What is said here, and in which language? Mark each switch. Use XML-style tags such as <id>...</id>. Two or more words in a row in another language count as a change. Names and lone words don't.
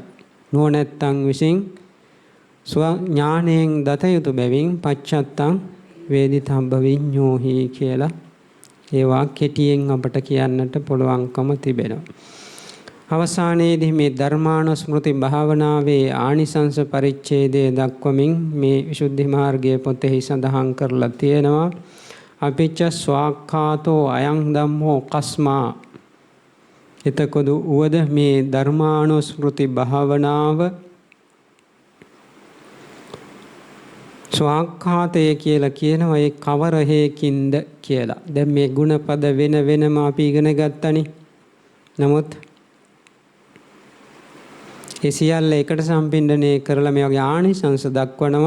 <si>නුවණැත්තන් විසින් ඥාණයෙන් දත යුතු බැවින්</si> <pi>පච්චත්තං වේදිතබ්බ විඤ්ඤෝහි</pi> <si>කියලා ඒවා කෙටියෙන් අපට කියන්නට පුළුවන්කම තිබෙනවා. අවසානයේදී මේ ධර්මානුස්මෘති භාවනාවේ ආනිසංස පරිච්ඡේදය දක්වමින් මේ විසුද්ධි මාර්ගයේ පොතෙහි සඳහන් කරලා තියෙනවා.</si> <pi>අපිච්ච ස්වාක්ඛාතෝ අයං ධම්මෝ කස්මා.</pi> <si>එතකොට උවද මේ ධර්මානුස්මෘති භාවනාව ස්වාක්ඛාතය කියලා කියනවා. ඒ කවර හේකින්ද කියලා. දැන් මේ ගුණපද වෙන වෙනම අපි ඉගෙන ගත්තනේ. නමුත් ඒ සියල්ල එකට සම්පින්දනය කරලා මේ වගේ ආනිසංස දක්වනවා.</si>